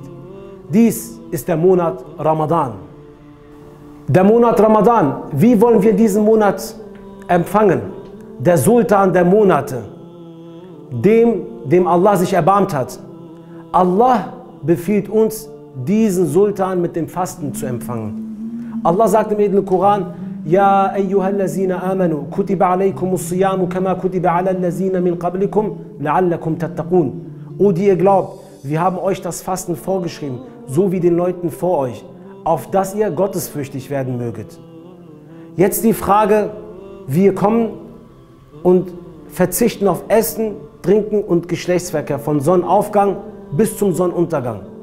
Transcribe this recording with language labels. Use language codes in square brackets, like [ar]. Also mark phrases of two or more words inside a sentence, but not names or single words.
[de] Dies ist der Monat Ramadan. Der Monat Ramadan, wie wollen wir diesen Monat empfangen? Der Sultan der Monate, dem Allah sich erbarmt hat. Allah befiehlt uns, diesen Sultan mit dem Fasten zu empfangen. Allah sagt im edlen Koran, [ar] يا أيها الذين آمنوا كتب عليكم الصيام كما كتب على الذين من قبلكم لعلكم تتقون. [de] O die ihr glaubt, wir haben euch das Fasten vorgeschrieben, so wie den Leuten vor euch, auf dass ihr gottesfürchtig werden möget. Jetzt die Frage, wir kommen und verzichten auf Essen, Trinken und Geschlechtsverkehr von Sonnenaufgang bis zum Sonnenuntergang.